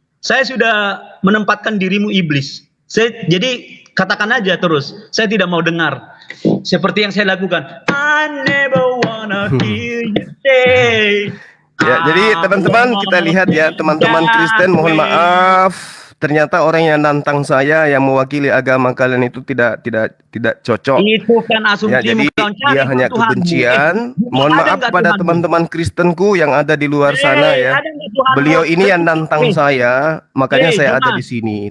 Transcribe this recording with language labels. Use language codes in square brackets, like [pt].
[id] Saya sudah menempatkan dirimu iblis. Jadi katakan aja terus, saya tidak mau dengar. Seperti yang saya lakukan. [en] I never wanna hear you say. [id] Ya, jadi teman-teman kita lihat ya, teman-teman Kristen, mohon maaf. Ternyata orang yang nantang saya yang mewakili agama kalian itu tidak cocok. Itu kan asumsi ya, jadi dia hanya kebencian. Mohon maaf pada teman-teman Kristenku yang ada di luar sana ya. Beliau ini yang nantang saya, makanya saya ada di sini.